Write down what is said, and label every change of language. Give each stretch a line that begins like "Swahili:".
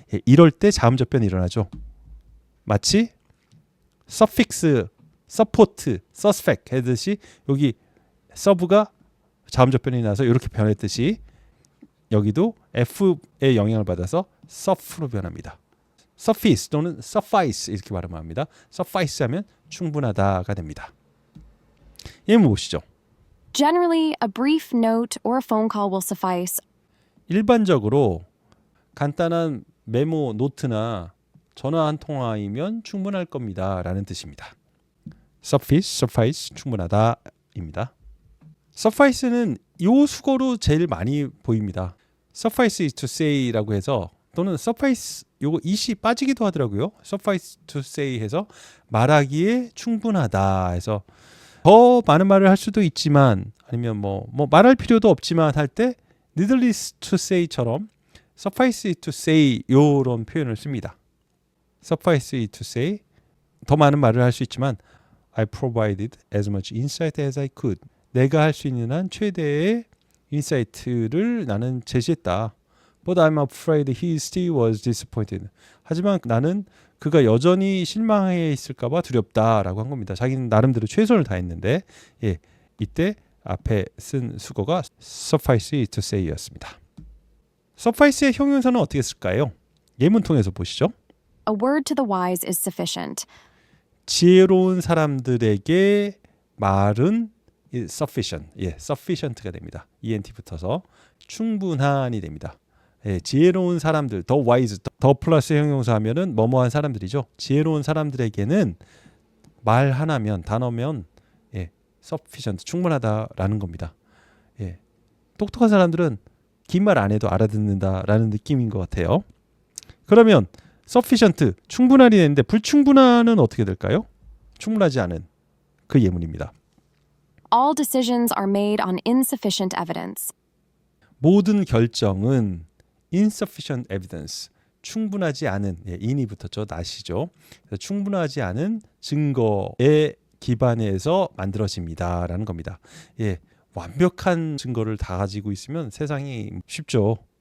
Korean: 이럴 때 자음접변이 일어나죠. 마치 서픽스, 서포트, 서스펙 하듯이 여기 서브가 자음접변이 나서 이렇게 변했듯이 여기도 F의 영향을 받아서 서프로 변합니다. suffice 또는 suffice 이렇게 발음합니다. suffice 하면 충분하다가 됩니다. 예문 보시죠.
English: Generally, a brief note or a phone call will suffice.
Korean: 일반적으로 간단한 메모, 노트나 전화 한 통화이면 충분할 겁니다. 라는 뜻입니다. suffice, 충분하다입니다. suffice는 요 수거로 제일 많이 보입니다. suffice to say라고 해서 또는 suffice 요거 이시 빠지기도 하더라고요. suffice to say 해서 말하기에 충분하다 해서 더 많은 말을 할 수도 있지만 아니면 뭐 말할 필요도 없지만 할 때
English: needless to say
Korean: 처럼 suffice to say 요런 표현을 씁니다. suffice to say 더 많은 말을 할 수 있지만
English: I provided as much insight as I could.
Korean: 내가 할 수 있는 한 최대의 인사이트를 나는 제시했다.
English: But I'm afraid he still was disappointed.
Korean: 하지만 나는 그가 여전히 실망해 있을까봐 두렵다라고 한 겁니다. 자기는 나름대로 최선을 다했는데 이때 앞에 쓴 수거가 suffice to say였습니다. suffice의 형용사는 어떻게 쓸까요? 예문 통해서 보시죠.
English: A word to the wise is sufficient.
Korean: 지혜로운 사람들에게 말은 sufficient, sufficient가 됩니다. ent 붙어서 충분한이 됩니다. 지혜로운 사람들, 더 wise, 더 플러스 형용사 하면은 뭐뭐한 사람들이죠. 지혜로운 사람들에게는 말 하나면 단어면 sufficient, 충분하다라는 겁니다. 똑똑한 사람들은 긴 말 안 해도 알아듣는다라는 느낌인 것 같아요. 그러면 sufficient, 충분한이 되는데 불충분한은 어떻게 될까요? 충분하지 않은. 그 예문입니다.
English: All decisions are made on insufficient evidence.
Korean: 모든 결정은
English: insufficient evidence,
Korean: 충분하지 않은, in이 붙었죠, not이죠. 충분하지 않은 증거에 기반해서 만들어집니다라는 겁니다. 완벽한 증거를 다 가지고 있으면 세상이 쉽죠.